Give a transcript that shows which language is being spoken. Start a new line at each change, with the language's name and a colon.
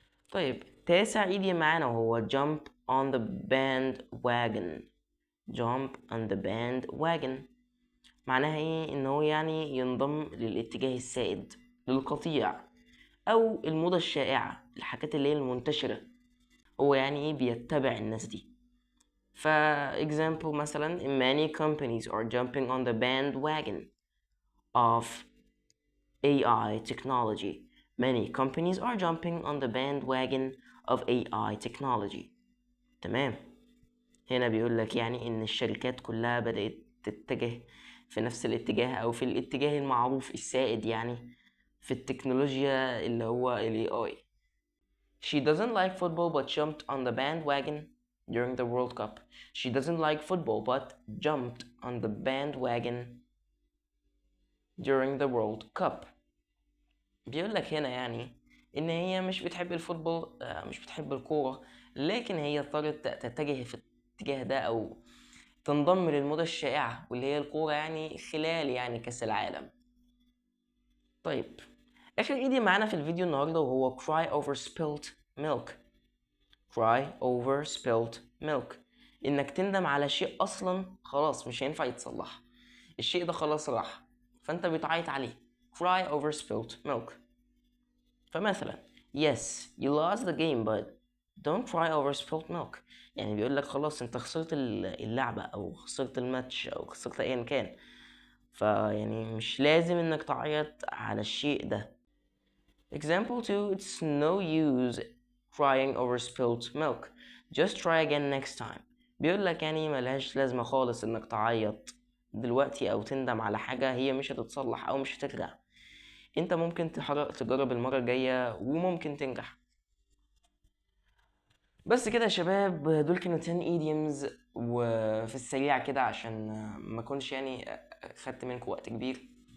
Arabic: طيب تاسع ايدي معانا وهو
English: jump on the bandwagon. jump on the bandwagon
Arabic: معناها ايه ان هو يعني ينضم للاتجاه السائد للقطيع او الموضة الشائعة الحاجات اللي هي المنتشرة. هو يعني ايه بيتبع الناس دي.
English: example مثلا many companies are jumping on the bandwagon of AI technology. many companies are jumping on the bandwagon of AI technology.
Arabic: تمام. هنا بيقول لك يعني ان الشركات كلها بدأت تتجه في نفس الاتجاه او في الاتجاه المعروف السائد يعني في التكنولوجيا اللي هو ال AI.
English: She doesn't like football but jumped on the bandwagon during the World Cup. She doesn't like football but jumped on the bandwagon during the World Cup.
Arabic: بيقول لك هنا يعني ان هي مش بتحب الفوتبول مش بتحب الكورة لكن هي اضطرت تتجه في الاتجاه ده او تنضم للموضة الشائعة واللي هي الكورة يعني خلال يعني كأس العالم. طيب آخر ايدي معانا في الفيديو النهاردة وهو
English: cry over spilt milk. cry over spilt milk
Arabic: انك تندم على شيء اصلا خلاص مش هينفع يتصلح. الشيء ده خلاص راح فانت بتعيط عليه.
English: cry over spilt milk. فمثلا yes you lost the game but don't cry over spilt milk.
Arabic: يعني بيقول لك خلاص انت خسرت اللعبة او خسرت الماتش او خسرت ايا كان فيعني مش لازم انك تعيط على الشيء ده.
English: example 2 it's no use crying over spilt milk just try again next time.
Arabic: بيقول لك يعني ملهاش لازمة خالص انك تعيط دلوقتي او تندم على حاجة هي مش هتتصلح او مش هترجع. انت ممكن تجرب المرة الجاية وممكن تنجح. بس كده يا شباب دول كانوا 10 idioms وفي السريع كده عشان ما اكونش يعني خدت منكم وقت كبير.